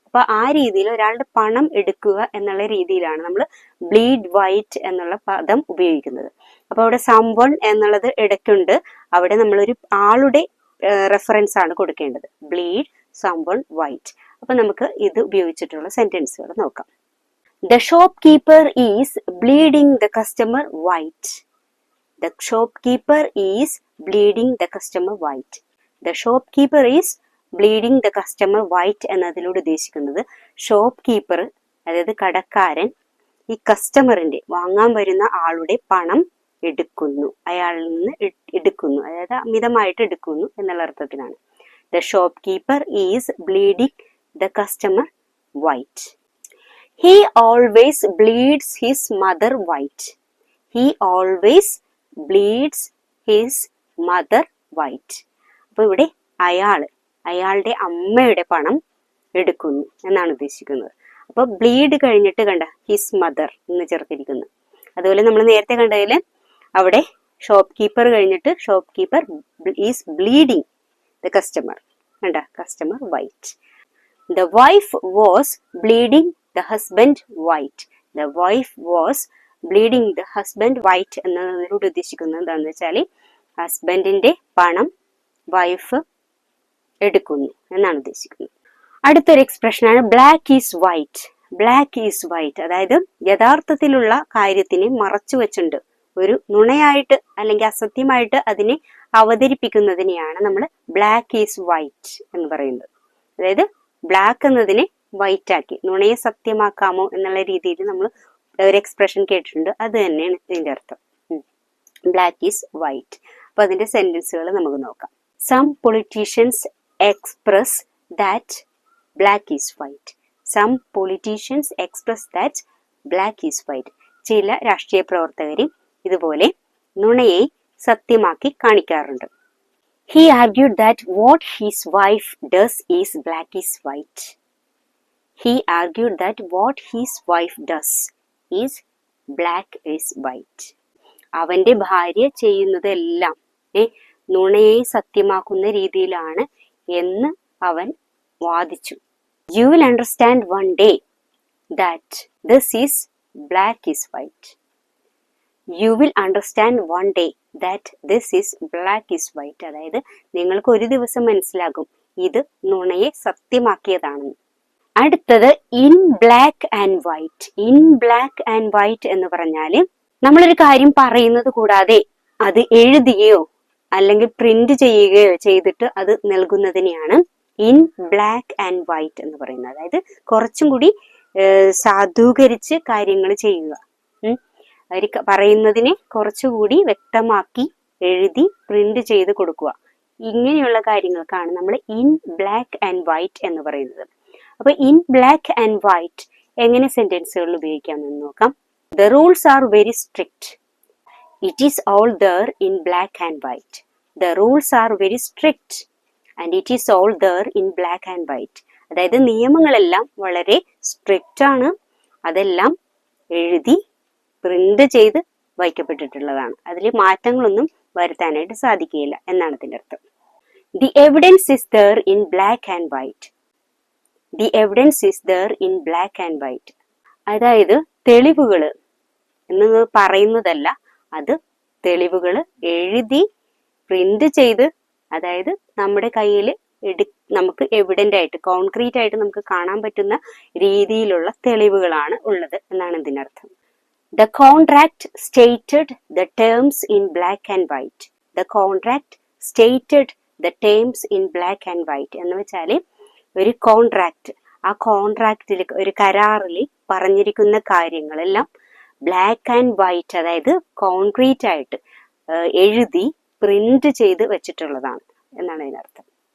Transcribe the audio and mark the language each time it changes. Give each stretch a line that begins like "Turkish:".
Malayalam: അപ്പൊ ആ രീതിയിൽ ഒരാളുടെ പണം എടുക്കുക എന്നുള്ള രീതിയിലാണ് നമ്മൾ ബ്ലീഡ് വൈറ്റ് എന്നുള്ള പദം ഉപയോഗിക്കുന്നത്. അപ്പൊ അവിടെ സംവൺ എന്നുള്ളത് ഇടയ്ക്കുണ്ട്. അവിടെ നമ്മളൊരു ആളുടെ റെഫറൻസ് ആണ് കൊടുക്കേണ്ടത്. Bleed someone white. അപ്പൊ നമുക്ക് ഇത് ഉപയോഗിച്ചിട്ടുള്ള സെന്റൻസുകൾ നോക്കാം.
English: The shopkeeper is bleeding the customer white. The shopkeeper is bleeding the customer white. The shopkeeper is bleeding the customer white
Malayalam: എന്നതിലൂടെ ഉദ്ദേശിക്കുന്നത് ഷോപ്പ് കീപ്പർ, അതായത് കടക്കാരൻ, ഈ കസ്റ്റമറിന്റെ വാങ്ങാൻ വരുന്ന ആളുടെ പണം എടുക്കുന്നു, അയാളിൽ നിന്ന് എടുക്കുന്നു, അതായത് അമിതമായിട്ട് എടുക്കുന്നു എന്നുള്ള അർത്ഥത്തിലാണ്.
English: The shopkeeper is bleeding the customer white. He always bleeds his mother white. He always bleeds his mother white.
Malayalam: അപ്പൊ ഇവിടെ അയാളുടെ അമ്മയുടെ പണം എടുക്കുന്നു എന്നാണ് ഉദ്ദേശിക്കുന്നത്. അപ്പൊ ബ്ലീഡ് കഴിഞ്ഞിട്ട് കണ്ട ഹിസ് മദർ എന്ന് ചേർത്തിരിക്കുന്നു. അതുപോലെ നമ്മൾ നേരത്തെ കണ്ടതിൽ അവിടെ ഷോപ്പ് കീപ്പർ കഴിഞ്ഞിട്ട്
English: shop keeper is bleeding the customer,
Malayalam: കണ്ട customer white.
English: The wife was bleeding the husband white. The wife was bleeding the husband white
Malayalam: എന്നതിലൂടെ ഉദ്ദേശിക്കുന്നത് എന്താണെന്ന് വെച്ചാൽ ഹസ്ബൻഡിന്റെ പണം വൈഫ് എടുക്കുന്നു എന്നാണ് ഉദ്ദേശിക്കുന്നത്. അടുത്തൊരു എക്സ്പ്രഷനാണ് black is white. Black is white, അതായത് യഥാർത്ഥത്തിലുള്ള കാര്യത്തിനെ മറച്ചു വെച്ചുണ്ട് ഒരു നുണയായിട്ട് അല്ലെങ്കിൽ അസത്യമായിട്ട് അതിനെ അവതരിപ്പിക്കുന്നതിനെയാണ് നമ്മൾ ബ്ലാക്ക് ഈസ് വൈറ്റ് എന്ന് പറയുന്നത്. അതായത് ബ്ലാക്ക് എന്നതിനെ വൈറ്റ് ആക്കി നുണയെ സത്യമാക്കാമോ എന്നുള്ള രീതിയിൽ നമ്മൾ ഒരു എക്സ്പ്രഷൻ കേട്ടിട്ടുണ്ട്. അത് തന്നെയാണ് ഇതിന്റെ അർത്ഥം. Black is white. അപ്പൊ അതിന്റെ സെന്റൻസുകൾ നമുക്ക് നോക്കാം.
English: Some politicians express that black is white. Some politicians express that black is white.
Malayalam: ചില രാഷ്ട്രീയ പ്രവർത്തകർ ഇതുപോലെ നുണയെ സത്യമാക്കി കാണിക്കാറുണ്ട്.
English: He argued that what his wife does is black is white. He argued that what his wife does is black is white.
Malayalam: അവന്റെ ഭാര്യ ചെയ്യുന്നതെല്ലാം നുണയെ സത്യമാക്കുന്ന രീതിയിലാണ് എന്ന് അവൻ വാദിച്ചു.
English: You will understand one day that this is black is white. You will understand one day that this is black is white.
Malayalam: അതായത് നിങ്ങൾക്ക് ഒരു ദിവസം മനസ്സിലാകും ഇത് നുണയെ സത്യമാക്കിയതാണെന്ന്. അടുത്തത് in black and white. In black and white എന്ന് പറഞ്ഞാൽ നമ്മളൊരു കാര്യം പറയുന്നത് കൂടാതെ അത് എഴുതുകയോ അല്ലെങ്കിൽ പ്രിന്റ് ചെയ്യുകയോ ചെയ്തിട്ട് അത് നൽകുന്നതിനെയാണ് ഇൻ ബ്ലാക്ക് ആൻഡ് വൈറ്റ് എന്ന് പറയുന്നത്. അതായത് കുറച്ചും കൂടി സാധൂകരിച്ച് കാര്യങ്ങൾ ചെയ്യുക, അവർ പറയുന്നതിനെ കുറച്ചുകൂടി വ്യക്തമാക്കി എഴുതി പ്രിന്റ് ചെയ്ത് കൊടുക്കുക. ഇങ്ങനെയുള്ള കാര്യങ്ങൾക്കാണ് നമ്മൾ ഇൻ ബ്ലാക്ക് ആൻഡ് വൈറ്റ് എന്ന് പറയുന്നത്. അപ്പൊ ഇൻ ബ്ലാക്ക് ആൻഡ് വൈറ്റ് എങ്ങനെ സെന്റൻസുകളിൽ ഉപയോഗിക്കാമെന്ന് നോക്കാം.
English: The rules are very strict. It is all there in black and white. The rules are very strict and it is all there in black and white.
Malayalam: അതായത് നിയമങ്ങളെല്ലാം വളരെ strict ആണ്, അതെല്ലാം എഴുതി print ചെയ്ത് വയ്ക്കപ്പെട്ടിട്ടുള്ളതാണ്, അതിൽ മാറ്റങ്ങളൊന്നും വരുത്താനായിട്ട് സാധിക്കുകയില്ല എന്നാണ് ഇതിന്റെ അർത്ഥം.
English: The evidence is there in black and white. The evidence is there in black and white.
Malayalam: അതായത് തെളിവുകൾ എന്ന് പറയുന്നതല്ല, അത് തെളിവുകൾ എഴുതി പ്രിന്റ് ചെയ്ത്, അതായത് നമ്മുടെ കയ്യിൽ നമുക്ക് എവിഡന്റ് ആയിട്ട് കോൺക്രീറ്റ് ആയിട്ട് നമുക്ക് കാണാൻ പറ്റുന്ന രീതിയിലുള്ള തെളിവുകളാണ് ഉള്ളത് എന്നാണ് ഇതിന്റെ അർത്ഥം.
English: The contract stated the terms in black and white. The contract stated the terms in black and white
Malayalam: എന്ന് വെച്ചാൽ ഒരു കോൺട്രാക്ട്, ആ കോൺട്രാക്റ്റിൽ ഒരു കരാറിൽ പറഞ്ഞിരിക്കുന്ന കാര്യങ്ങളെല്ലാം ബ്ലാക്ക് ആൻഡ് വൈറ്റ്, അതായത് കോൺക്രീറ്റ് ആയിട്ട് എഴുതി പ്രിന്റ് ചെയ്ത് വെച്ചിട്ടുള്ളതാണ് എന്നാണ് അതിനർത്ഥം.